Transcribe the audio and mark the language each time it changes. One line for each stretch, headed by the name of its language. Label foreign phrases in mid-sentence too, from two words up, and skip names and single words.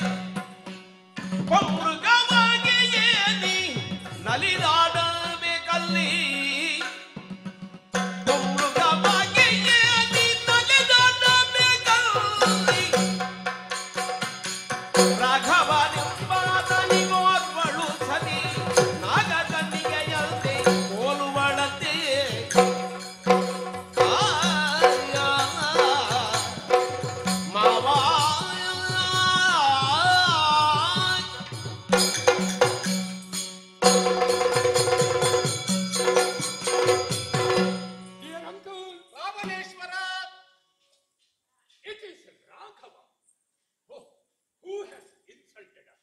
Kannada: ಮೃಗವಾಗಿ ಏನಿ ನಲಿದಾಡಬೇಕಲ್ಲಿ ಮೃಗವಾಗಿ ಏನಿ ನಲಿದಾಡಬೇಕಲ್ಲಿ ರಾಘವನೆಂಬಾತನಿಗೋರ್ವಳು ಸತಿ ನಾಗಕನ್ನಿಕೆಯಂತೆ ಹೋಲುವಳಂತೆ ಮಾವಾ
English: Dear uncle, Ravaneshwara! it is Raghava. Oh, who has insulted us?